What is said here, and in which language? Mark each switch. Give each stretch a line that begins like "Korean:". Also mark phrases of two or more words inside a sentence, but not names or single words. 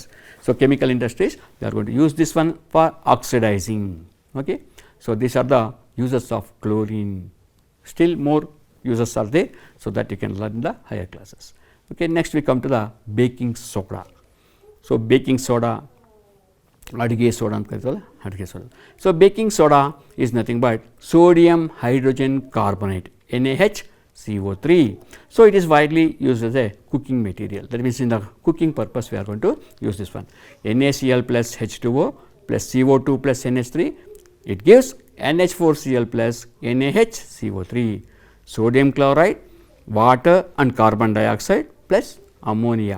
English: So, chemical industries they are going to use this one for oxidizing. Okay. So, these are the uses of chlorine. Still more uses are there, so that you can learn in the higher classes. Okay. Next we come to the baking soda. So, baking soda,
Kannada: ಅಡುಗೆ ಸೋಡಾ ಅಂತ ಕರೀತಲ್ಲ, ಅಡುಗೆ ಸೋಡಾ.
English: so, baking soda is nothing but sodium hydrogen carbonate, NaHCO3. So, it is widely used as a cooking material, that means in the cooking purpose we are going to use this one. NaCl plus H2O plus CO2 plus NH3, it gives NH4Cl plus NaHCO3, sodium chloride, water and carbon dioxide plus ammonia.